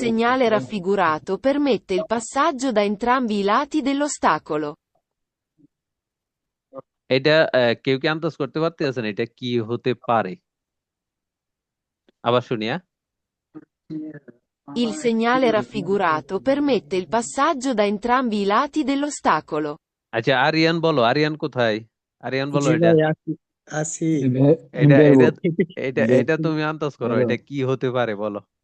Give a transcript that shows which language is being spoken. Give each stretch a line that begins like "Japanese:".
Italian: segnale raffigurato permette il passaggio da entrambi i lati dell'ostacolo.
Bangla: এটা কেউ কি আন্দাজ করতে পারতেছেন এটা কি হতে পারে? আবার শুনি, হ্যাঁ?
Italian: Il segnale raffigurato permette il passaggio da entrambi i lati dell'ostacolo.
Bangla: আচ্ছা আরিয়ান বলো, আরিয়ান কোথায়? আরিয়ান বলো জি এটা ভাই আছি এটা বেরবো এটা তুমি আন্দাজ করো, এটা কি হতে পারে বলো।